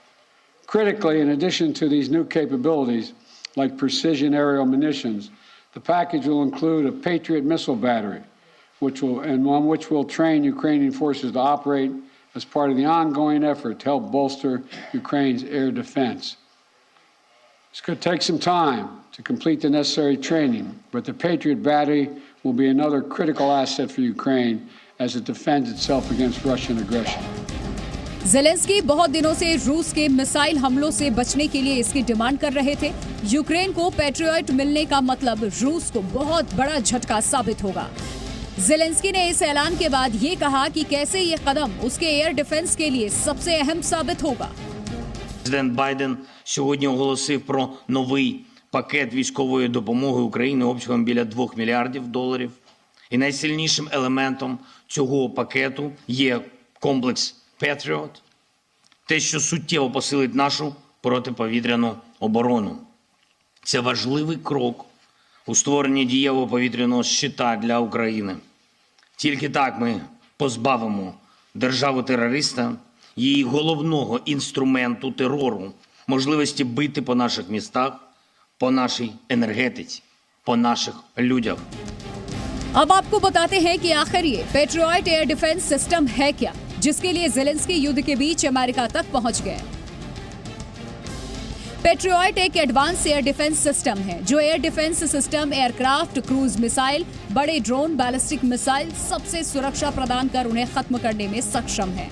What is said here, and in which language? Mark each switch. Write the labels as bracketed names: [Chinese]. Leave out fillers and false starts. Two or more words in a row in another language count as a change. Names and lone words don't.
[English] Critically, in addition to these new capabilities, like precision aerial munitions, the package will include a Patriot missile battery, which will train Ukrainian forces to operate as part of the ongoing effort to help bolster Ukraine's air defense. This could take some time to complete the necessary training, but the Patriot battery will be another critical asset for Ukraine as it defends itself against Russian aggression. [Hindi] ज़ेलेंस्की बहुत दिनों से रूस के मिसाइल हमलों से बचने के लिए इसकी डिमांड कर रहे थे। यूक्रेन को पेट्रियट मिलने का मतलब रूस को बहुत बड़ा झटका साबित होगा। ज़ेलेंस्की ने इस ऐलान के बाद ये कहा कि कैसे ये कदम उसके [English] air defense [Hindi] के लिए सबसे अहम साबित होगा। [Ukrainian] Президент Байден сьогодні оголосив про новий пакет військової допомоги Україні обсягом біля $2 мільярдів. І найсильнішим елементом цього пакету є комплекс Patriot, те, що суттєво посилить нашу протиповітряну оборону. Це важливий крок у створенні дієвого повітряного щита для України. Тільки так ми позбавимо державу-терориста її головного інструменту терору, можливості бити по наших містах, по нашій енергетиці, по наших людях. [Hindi] अब आपको बताते हैं कि आखिर ये पेट्रियट [English] air defense system [Hindi] है क्या, जिसके लिए ज़ेलेंस्की युद्ध के बीच अमेरिका तक पहुंच गए। पेट्रियट एक [English] advance air defense system [Hindi] है जो [English] air defense system, aircraft, cruise missile, [Hindi] बड़े ड्रोन, [English] ballistic missile [Hindi] सबसे सुरक्षा प्रदान कर उन्हें खत्म करने में सक्षम है।